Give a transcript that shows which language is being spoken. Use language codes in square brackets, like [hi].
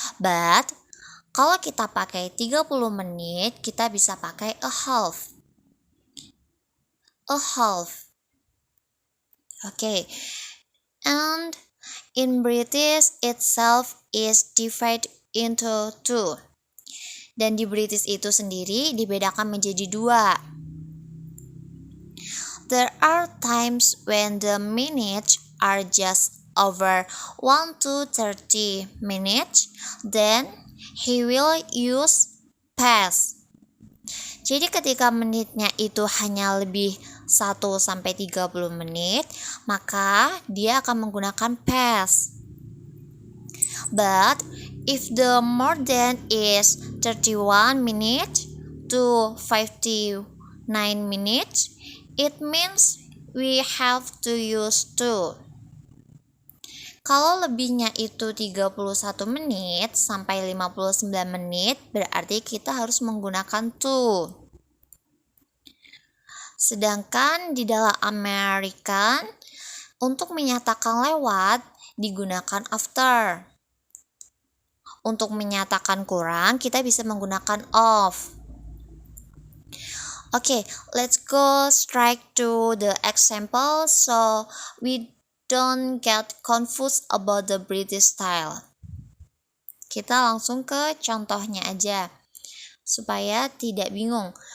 [id] But kalau kita pakai 30 menit, kita bisa pakai [en] a half. A half. [id] Okay. [en] And in British itself is divided into two. [id] Dan di British itu sendiri dibedakan menjadi dua. [en] There are times when the minutes are just over 1 to 30 minutes, then he will use past. [id] Jadi ketika menitnya itu hanya lebih 1 sampai 30 menit, maka dia akan menggunakan past. [en] But if the more than is 31 minutes to 59 minutes, it means we have to use to. [id] Kalau lebihnya itu 31 menit sampai 59 menit, berarti kita harus menggunakan to. Sedangkan di dalam American, untuk menyatakan lewat digunakan after. Untuk menyatakan kurang, kita bisa menggunakan of. [en] Okay, let's go straight to the example so we don't get confused about the British style. [id] Kita langsung ke contohnya aja supaya tidak bingung.